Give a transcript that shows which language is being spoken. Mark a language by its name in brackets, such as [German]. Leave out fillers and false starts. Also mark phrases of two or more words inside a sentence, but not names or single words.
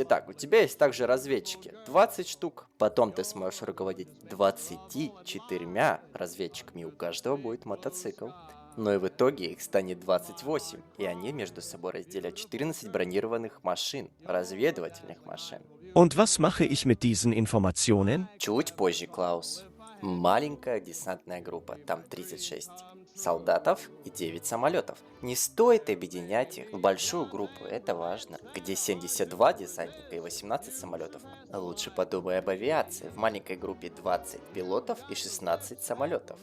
[Russian] Итак, у тебя есть также разведчики, 20 штук. Потом ты сможешь руководить 24 разведчиками, и у каждого будет мотоцикл. Но и в итоге их станет 28, и они между собой разделят 14 бронированных машин, разведывательных машин. [German] Und was mache ich mit diesen Informationen? [Russian] Чуть позже, Клаус. Маленькая десантная группа, там 36 солдатов и 9 самолетов. Не стоит объединять их в большую группу, это важно. Где 72 десантника и 18 самолетов. Лучше подумай об авиации. В маленькой группе 20 пилотов и 16 самолетов.